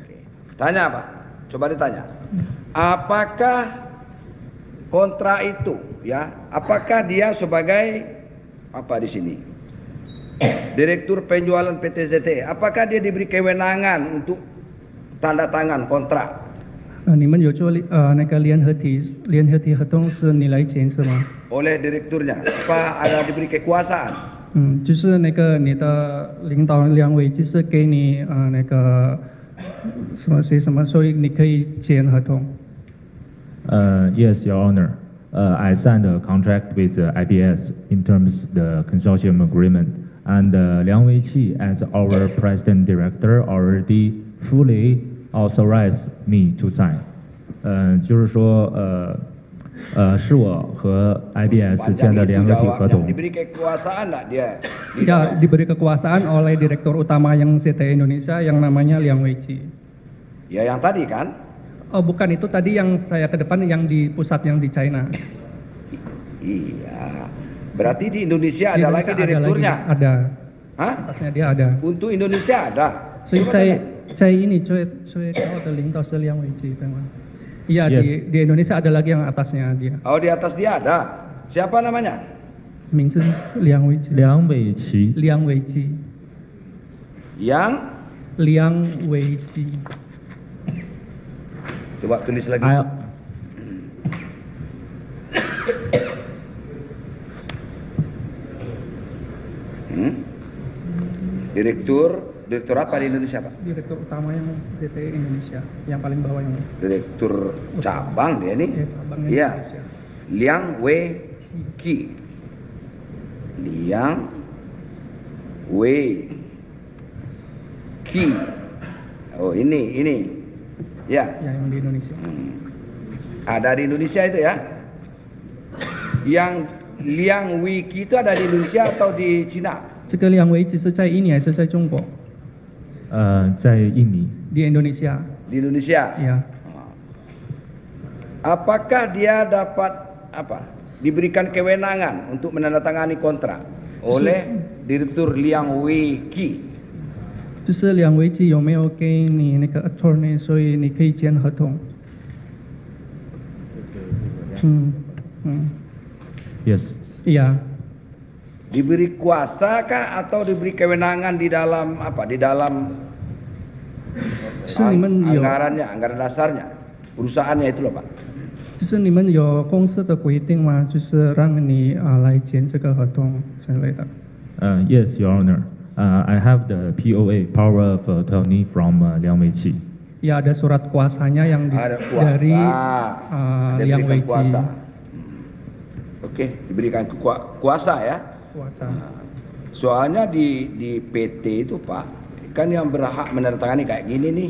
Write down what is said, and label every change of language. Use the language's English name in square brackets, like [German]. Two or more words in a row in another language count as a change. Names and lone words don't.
[Indonesian] Oke. Tanya Pak, coba ditanya. Apakah kontrak itu ya, apakah dia sebagai apa di sini? Direktur penjualan PT ZTE, apakah dia diberi kewenangan untuk tanda tangan kontrak? [Chinese] 你们有做那个联合体合同是你来签是吗？ [Indonesian] Oleh direkturnya, apa ada diberi kekuasaan? [Chinese] 就是那个你的领导梁伟就是给你那个什么写什么，所以你可以签合同。 [English] Yes, Your Honor. I signed a contract with IBS in terms of the consortium agreement, and Liang Weiqi, as our president director, already fully authorized me to sign. [Chinese] 就是说是我和 IBS 签的联合体合同。 [Indonesian] Diberi kekuasaan enggak dia? Ya, diberi kekuasaan oleh direktur utama yang ZTE Indonesia yang namanya Liang Weiqi. Ya yang tadi kan? Oh bukan, itu tadi yang saya ke depan yang di pusat yang di China. Iya. Berarti di Indonesia ada lagi direkturnya? Ada. Hah? Atasnya dia ada. Untuk Indonesia ada? [Chinese] 所以在印尼最高的领导是梁伟基，对吗？ [Indonesian] Iya, di Indonesia ada lagi yang atasnya dia. Oh, di atas dia ada. Siapa namanya? [Chinese] 名字是梁伟基。梁伟琪。梁伟基。 [Indonesian] Yang? [Chinese] 梁伟基。 [Indonesian] Coba tulis lagi. Direktur apa di Indonesia, Pak? Direktur utama yang ZTE Indonesia, yang paling bawah yang. Direktur cabang dia nih. Ya, cabangnya Iya. Indonesia. Liang Weiqi. Liang Weiqi. Oh, ini. Ya. Ya, yang di Indonesia. Ada di Indonesia itu ya? Yang Liang Weiqi itu ada di Indonesia atau di Cina? [Chinese] 这个梁伟基是在印尼还是在中国？在印尼。 [Indonesian] Di Indonesia. Di Indonesia. Iya. Apakah dia dapat diberikan kewenangan untuk menandatangani kontrak oleh Direktur Liang Weiqi? [Chinese] 就是梁伟基有没有给你那个 attorney， 所以你可以签合同？ [English] Yes. [Indonesian] Iya. Diberi kuasa kah atau diberi kewenangan di dalam di dalam anggarannya, anggaran dasarnya, perusahaannya itu loh Pak. [Chinese] 就是你们有公司的规定吗？就是让你来签这个合同之类的。 [English] Yes, Your Honor. I have the POA (Power of Attorney) from Liang Weiqi. [Indonesian] Ya, ada surat kuasanya yang dari Liang Weiqi. Oke, diberikan kuasa ya. Kuasa. Soalnya di PT itu Pak, kan yang berhak menandatangani kayak gini nih.